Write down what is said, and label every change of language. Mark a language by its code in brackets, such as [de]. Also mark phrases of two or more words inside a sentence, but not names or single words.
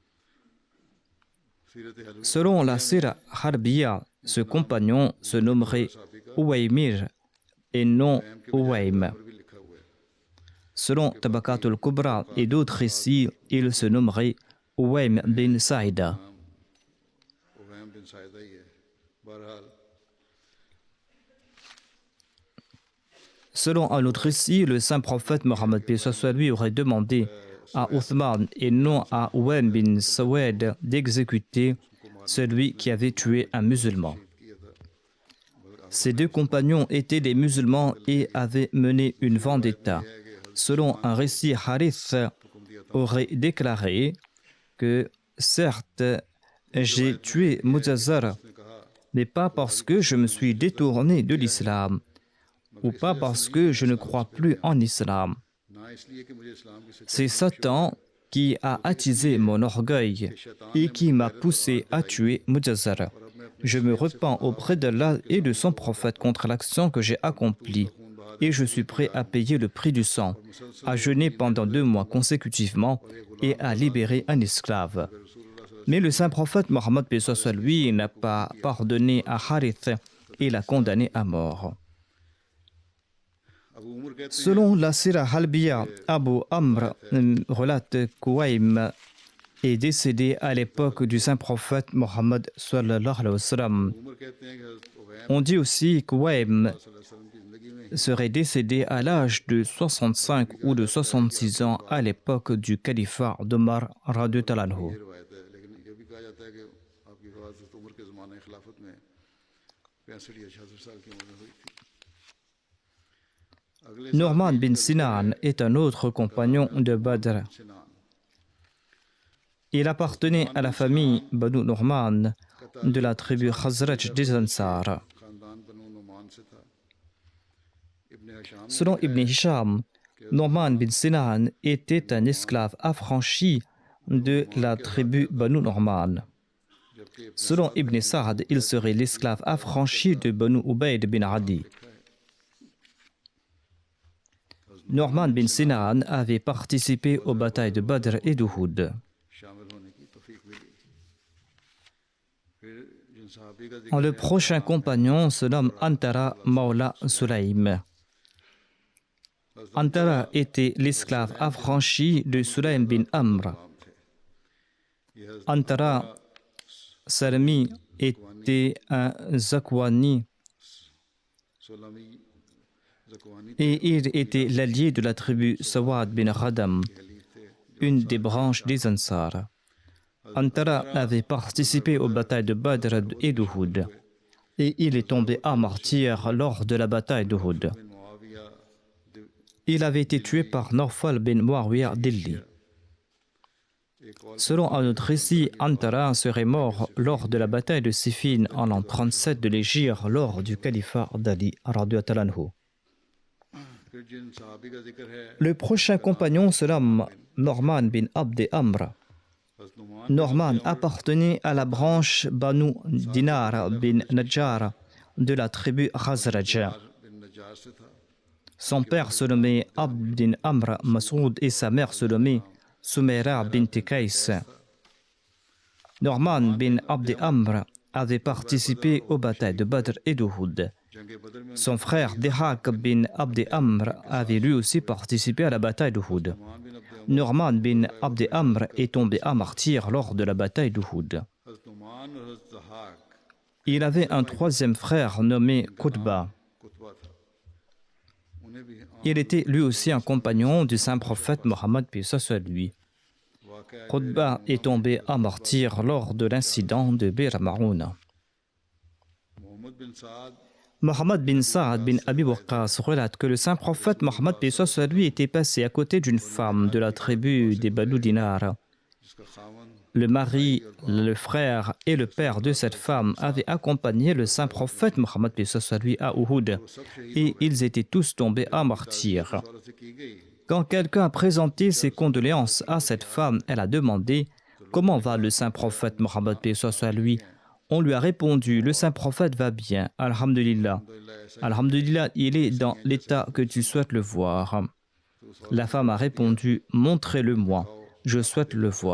[fr] Selon la Sira Harbiya, ce compagnon se nommerait Ouaimir et non Ouaim. Selon Tabakat al-Kubra et d'autres récits, il se nommerait Uwaym bin Saïda. [ur] اویم بن ساعدہ ہی ہے بہرحال [fr] Selon un autre récit, le saint prophète Mohammed paix soit sur lui aurait demandé à Uthman et non à Uwaym bin Sawad d'exécuter celui qui avait tué un musulman. Ces deux compagnons étaient des musulmans et avaient mené une vendetta. Selon un récit, Harith aurait déclaré que certes, j'ai tué Mujazzar, mais pas parce que je me suis détourné de l'islam ou pas parce que je ne crois plus en islam. [ur] نہ اس لیے کہ مجھے اسلام کی [fr] C'est Satan qui a attisé mon orgueil et qui m'a poussé à tuer Mujazzar. Je me repens auprès d'Allah et de son prophète contre l'action que j'ai accomplie et je suis prêt à payer le prix du sang, à jeûner pendant 2 mois consécutivement et à libérer un esclave. Mais le saint prophète Mohammed paix soit sur lui n'a pas pardonné à Harith et l'a condamné à mort. [ur] ابو عمر کہتے [fr] Selon la Sira Halbiya, Abu Amr relate qu'Uwaym est décédé à l'époque du saint prophète Mohammed [ar] صلى الله عليه وسلم. [ur] عمر کہتے ہیں کہ حضرت اویم [fr] On dit aussi qu'Uwaym [ar] صلى الله عليه وسلم [ur] کی زندگی میں [fr] serait décédé à l'âge de 65 ou de 66 ans à l'époque du califat d'Omar [ar] رضي الله عنه. [ur] یہ روایت ہے لیکن یہ بھی کہا جاتا ہے کہ آپکی وفات حضرت عمر کے زمانے خلافت میں 65 یا 66 سال کی عمر میں ہوئی تھی اگلے [fr] Norman bin Sinan est un autre compagnon de Badr. सिनान Il appartenait à la famille Banu Norman de la tribu Khazraj des Ansar. [ur] خاندان بنو نعمان سے تھا ابن ہشام [fr] Selon Ibn Hisham, Norman bin Sinan était un esclave affranchi de la tribu Banu Norman. जबकि Selon Ibn Sa'd, il serait l'esclave affranchi de Banu Ubayd bin Adi. Norman bin Sinan avait participé aux batailles de Badr et d'Uhud. [ur] شامل ہونے کی توفیق ملی پھر جن صحابی کا [fr] Le prochain compagnon se nomme Antara Maula Sulaym. Antara était l'esclave affranchi de Sulaym bin Amr. [ur] نام تھے یہ حضرت [fr] Antara Salami était un Zakwani सुलमी ज़कवानी et il était l'allié de la tribu Sawad bin Khadam, une des branches des Ansar. Antara avait participé aux batailles de Badr et d'Uhud et il est tombé à martyr lors de la bataille d'Uhud. बिन मुआविया Il avait été tué par Nawfal bin Muawiyah Dilli. Selon un autre récit, Antara serait mort lors de la bataille de Siffin en l'an 37 de l'Hégire lors du califat d'Ali [ar] رضي الله عنه. [ur] پھر جن صحابی کا ذکر ہے [fr] Le prochain compagnon se nomme Norman bin Abd Amr. हज़रत नुमान Norman appartenait à la branche Banu Dinar bin Najjar de la tribu Khazraj. [ur] بن نجار سے تھا [fr] Son père se nommait Abd bin Amr Masoud et sa mère se nommait Sumaira bint Kais. Norman bin Abd Amr avait participé aux batailles de Badr et d'Uhud. [ur] جنگ بدر میں [fr] Son frère Dihak bin Abd Amr avait lui aussi participé à la bataille d'Uhud. नुमान बिन अब्द Norman bin Abd Amr est tombé à martyr lors de la bataille d'Uhud. [ur] حضرت نعمان اور حضرت ضحاک [fr] Il avait un troisième frère nommé Qutba. [ur] قطبہ تھا انہیں بھی [fr] Il était lui aussi un compagnon du saint prophète Mohammed paix soit sur lui. वाक़या Qutba est tombé à martyr lors de l'incident de Bir Maroun. मोहम्मद बिन साद Mohammed bin Saad bin Abi Waqqas relate que le saint prophète Mohammed paix soit sur lui était passé à côté d'une femme de la tribu des Banu Dinar. [ur] جسکا خاون [fr] Le mari, le frère et le père de cette femme avaient accompagné le saint prophète Mohammed paix soit sur lui à Uhud et ils étaient tous tombés à martyr. [ur] عورت سے کی گئی [fr] Quand quelqu'un a présenté ses condoléances à cette femme, elle a demandé « Comment va le saint prophète Mohammed paix soit sur lui ?» On lui a répondu « Le saint prophète va bien, alhamdulillah. Alhamdulillah, il est dans l'état que tu souhaites le voir. » La femme a répondu « Montrez-le-moi, je souhaite le voir.